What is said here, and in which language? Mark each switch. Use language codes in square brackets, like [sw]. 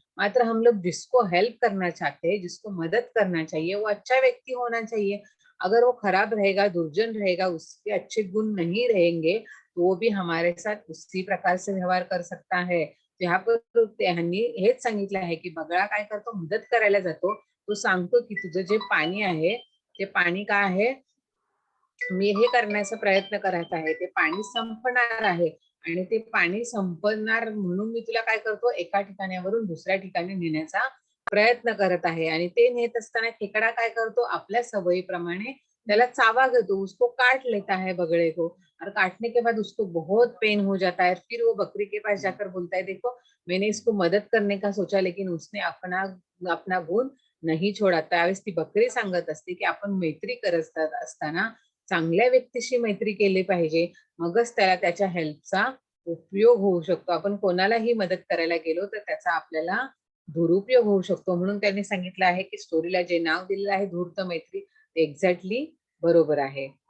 [hi] मात्र हम लोग जिसको हेल्प करना चाहते हैं, जिसको मदद करना चाहिए, वो अच्छा व्यक्ति होना चाहिए। अगर वो खराब रहेगा, दुर्जन रहेगा, उसके अच्छे गुण नहीं रहेंगे, तो वो भी हमारे साथ उसी प्रकार से व्यवहार कर सकता है। [mr] यहाँ पर त्यांनी हेच सांगितलं आहे की बगळा काय करतो, मदत करायला जातो, तो सांगतो की तुझं जे पाणी आहे ते पाणी काय आहे, मी हे करण्याचा प्रयत्न करत आहे, ते पाणी संपणार आहे आणि ते पाणी संपणार म्हणून मी तुला काय करतो, एका ठिकाणावरून दुसऱ्या ठिकाणी नेण्याचा प्रयत्न करत आहे। आणि ते नेत असताना खेकडा काय करतो, आपल्या सवयीप्रमाणे त्याला चावा घेतो, [hi] उसको काट लेता है बगड़े को, और काटने के बाद उसको बहुत पेन हो जाता है। फिर वो बकरी के पास जाकर बोलता है, देखो मैंने इसको मदद करने का सोचा, लेकिन उसने अपना अपना गुण नहीं छोड़ा। [mr] त्यावेळेस ती बकरी सांगत असते की आपण मैत्री करत असताना चांगल्या व्यक्तीशी मैत्री केली पाहिजे, मगच त्याला त्याच्या हेल्पचा उपयोग होऊ शकतो। आपण कोणालाही मदत करायला गेलो तर त्याचा आपल्याला दुरुपयोग होऊ शकतो। म्हणून त्यांनी सांगितलं आहे की स्टोरीला जे नाव दिलेलं आहे धूर्त मैत्री, ते एक्झॅक्टली बरोबर आहे।